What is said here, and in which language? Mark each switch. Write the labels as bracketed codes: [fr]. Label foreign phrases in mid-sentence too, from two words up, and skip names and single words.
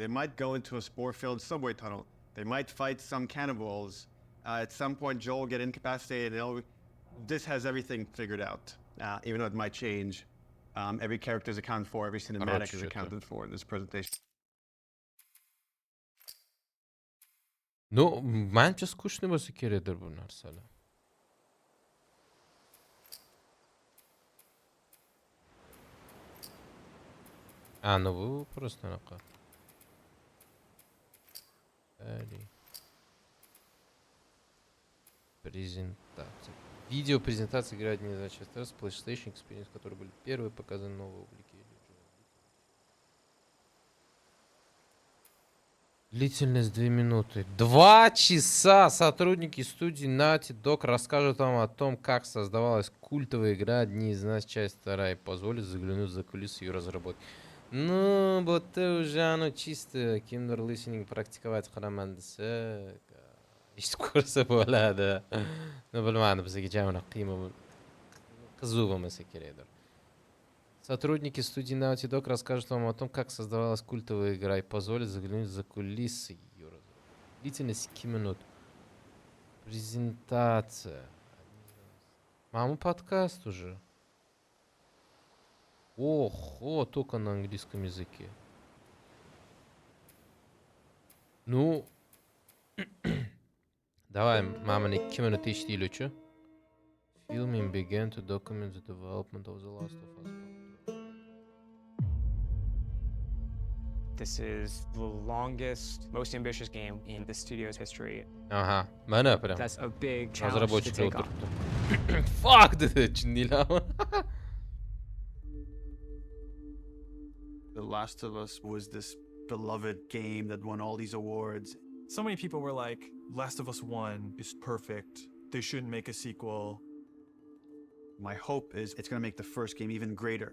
[en] They might go into a spore-filled subway tunnel. They might fight some cannibals. At some point, Joel will get incapacitated. This has everything figured out, even though it might change. Every character is accounted for. Every cinematic is accounted for in this presentation. No, [uz] manimcha skучный bo'lsa kerakdir bu narsalar. Ну bu просто anaqa. [ru] Презентация. Видео презентации игры одни из значит с PlayStation Experience, которые были первые показаны новые облики. Длительность 2 минуты. 2 часа сотрудники студии Naughty Dog расскажут вам о том, как создавалась культовая игра «Одни из нас. Часть 2» и позволят заглянуть за кулисы ее разработки. Ну, это уже чисто [uz] kimdir listening практиковать qilaman desa, eshitib ko'rsa bo'ladi. No, bilmadim, bizga jamroq qiyin qiziq bo'lmasa kerakdir. [ru] Сотрудники студии Naughty Dog расскажут вам о том, как создавалась культовая игра и позволят заглянуть за кулисы ее разработки. Длительность 2 минут. Презентация. Мама, подкаст уже. Ого, только на английском языке. Ну, давай, мама, 2 минуты eshitaylik-chi. [en] Filming began to document the development of The Last of Us. This is the longest, most ambitious game in the studio's history. [ru] Ага, mana прям. [en] That's a big challenge to take on. Fuck, [uz] dedi, chindilarmi? [en] The Last of Us was this beloved game that won all these awards. So many people were like, Last of Us 1 is perfect. They shouldn't make a sequel. My hope is it's going to make the first game even greater.